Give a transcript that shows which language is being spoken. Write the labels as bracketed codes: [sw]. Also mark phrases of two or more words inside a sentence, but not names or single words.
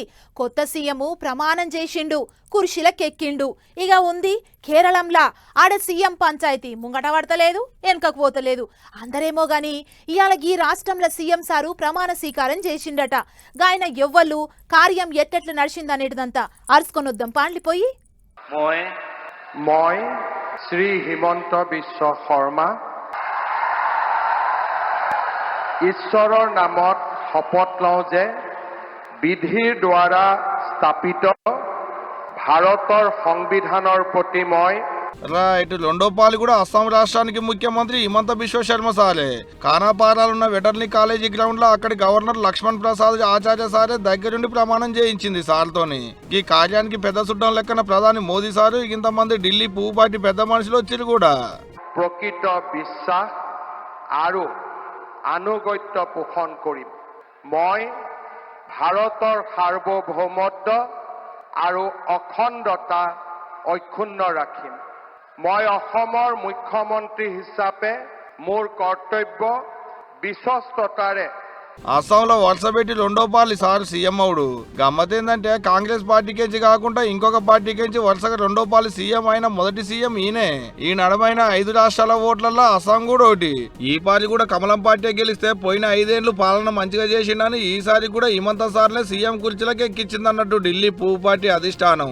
[te] కొత్త సీఎం ప్రమాణం చేసిండు, కుర్చీలకెక్కిండు. ఇక ఉంది కేరళంలా, ఆడ సీఎం పంచాయతీ ముంగట పడతలేదు, వెనకకు పోతలేదు. అందరేమో గాని ఇవాళ ఈ రాష్ట్రంలో సీఎం సారు ప్రమాణ స్వీకారం చేసిండట. గాయన ఎవ్వళ్ళు కార్యం ఎట్టెట్లు నడిచిందనేటిదంతా అరుచుకొనొద్దాం పాండ్లిపోయి. [as] মই শ্ৰী হিমন্ত বিশ্ব শৰ্মা ঈশ্বৰৰ নামত শপত লওঁ যে বিধিৰ দ্বাৰা স্থাপিত ভাৰতৰ সংবিধানৰ প্ৰতি মই [te] రైట్. రెండోపాలి కూడా అస్సాం రాష్ట్రానికి ముఖ్యమంత్రి హిమంత బిశ్వ శర్మ సారే కానాపారాలున్న [en] veterinary college ground [te] లో అక్కడి గవర్నర్ లక్ష్మణ్ ప్రసాద్ ఆచార్య సారే దగ్గరుండి ప్రమాణం చేయించింది సార్తోని. ఈ కార్యానికి పెద్ద సుడ్డం లెక్కన ప్రధాని మోదీ సారు ఇంతమంది ఢిల్లీ పువ్వు పార్టీ పెద్ద మనుషులు వచ్చారు కూడా. [as] প্ৰকৃত বিশ্বাস আৰু আনুগত্য পোষণ কৰিম। মই ভাৰতৰ সাৰ্বভৌমত্ব আৰু অখণ্ডতা অক্ষুণ্ণ ৰাখিম। মই অসমৰ মুখ্যমন্ত্ৰী হিচাপে মোৰ কৰ্তব্য বিশ্বস্ততাৰে [te] అస్సాంలో వరుస పెట్టి రెండోపాలి సార్ సీఎం అవుడు. గమ్మతేందంటే కాంగ్రెస్ పార్టీకేంచి కాకుండా ఇంకొక పార్టీకేంచి వరుసగా రెండోపాలి సీఎం అయిన మొదటి సీఎం ఈయనే. ఈ నడమైన 5 రాష్ట్రాల ఓట్లలో అస్సాం కూడా ఒకటి. ఈ పార్టీ కూడా కమలం పార్టీ గెలిస్తే పోయిన 5 ఏళ్లు పాలన మంచిగా చేసిండని ఈసారి కూడా హిమంత సార్లే సీఎం కుర్చీలకి ఎక్కించిందన్నట్టు ఢిల్లీ పువ్వు పార్టీ అధిష్టానం.